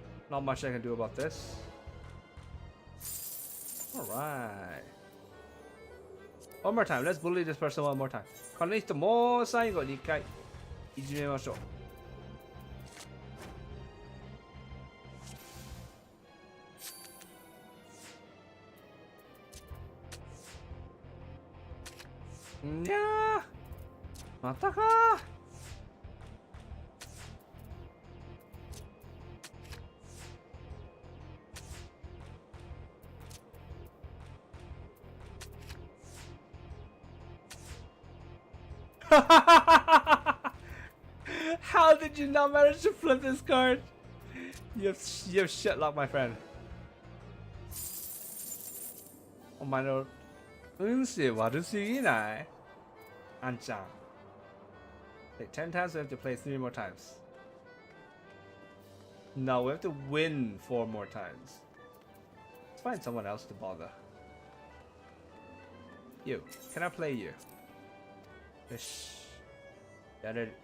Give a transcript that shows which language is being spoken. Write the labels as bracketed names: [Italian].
[English] Not much I can do about this. All right. One more time. Let's bully this person one more time. [Japanese] この人もう最後に一回いじめましょう。いやー、またかー。 [English] How did you not manage to flip this card? You have shit luck, my friend. [Japanese] お前の運勢悪すぎない？あんちゃん。 [English] Like 10 times, we have to play 3 more times. No, we have to win 4 more times. Let's find someone else to bother. You. Can I play you? Ish. Got it.